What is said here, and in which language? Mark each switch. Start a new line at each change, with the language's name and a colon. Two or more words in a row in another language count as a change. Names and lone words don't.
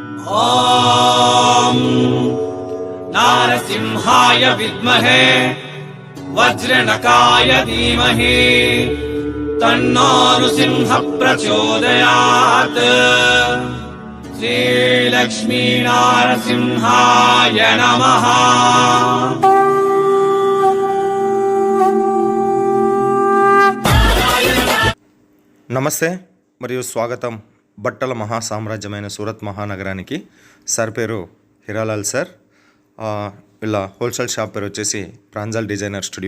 Sanskrit: ॐ नारसिंहाय विद्महे वज्रनकाय धीमहि तन्नो नृसिंह प्रचोदयात्। श्रीलक्ष्मी नारसिंहाय नमः।
Telugu: నమస్తే మరియు స్వాగతం బట్టల మహాసామ్రాజ్యమైన సూరత్ మహానగరానికి. సార్ పేరు హిరాలాల్ సార్. వీళ్ళ హోల్సేల్ షాప్ పేరు వచ్చేసి ప్రాంజల్ డిజైనర్ స్టూడియో.